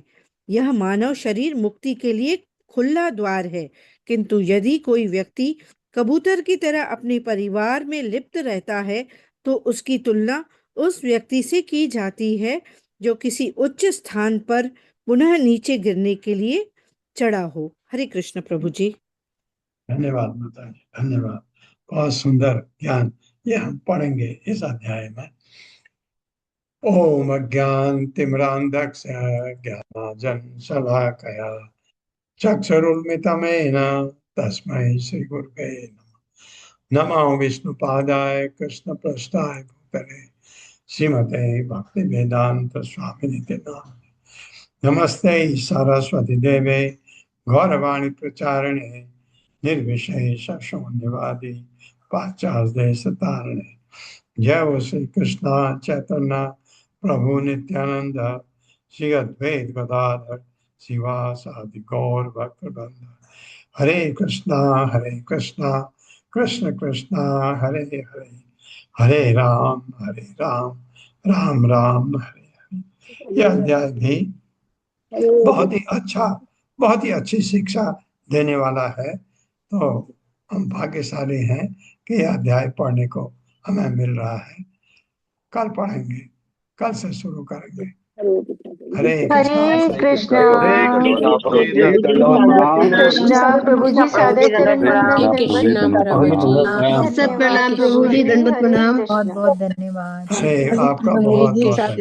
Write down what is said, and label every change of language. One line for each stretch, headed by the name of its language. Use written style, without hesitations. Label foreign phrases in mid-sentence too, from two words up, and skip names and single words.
Hindi: यह मानव शरीर मुक्ति के लिए खुला द्वार है, किंतु यदि कोई व्यक्ति कबूतर की तरह अपने परिवार में लिप्त रहता है तो उसकी तुलना उस व्यक्ति से की जाती है जो किसी उच्च स्थान पर पुनः नीचे गिरने के लिए चढ़ा हो। हरे कृष्ण प्रभु जी। धन्यवाद माता जी, धन्यवाद। बहुत सुंदर ज्ञान ये हम पढ़ेंगे इस अध्याय में।
Sanskrit: ओम अज्ञानतिमिरान्धस्य ज्ञानाञ्जनशलाकया चक्षुरुन्मिलितं तस्मै श्रीगुरुवे नमः। नमो विष्णुपादाय कृष्णप्रेष्ठाय भूतले श्रीमते भक्तिवेदांत स्वामिनिते नामिने। नमस्ते सरस्वती देवे गौरवाणी प्रचारिणे निर्विशेष शून्यवादी पाश्चात्य जय हो श्री कृष्ण चैतन्य प्रभु नित्यानंद श्री अद्वैत गदाधर शिवासादि गौर भक्तवृंद। हरे कृष्णा कृष्ण कृष्णा हरे हरे, हरे राम राम राम हरे हरे।
Hindi: यह अध्याय भी बहुत ही अच्छी शिक्षा देने वाला है। तो हम भाग्यशाली हैं कि यह अध्याय पढ़ने को हमें मिल रहा है। कल पढ़ेंगे, कल से शुरू करेंगे। हरे कृष्णा प्रभु जी, सादर चरण प्रणाम। कृष्ण प्रभु जी, सब प्रणाम प्रभु जी, दंडवत प्रणाम। बहुत बहुत धन्यवाद। हरे आपका बहुत बहुत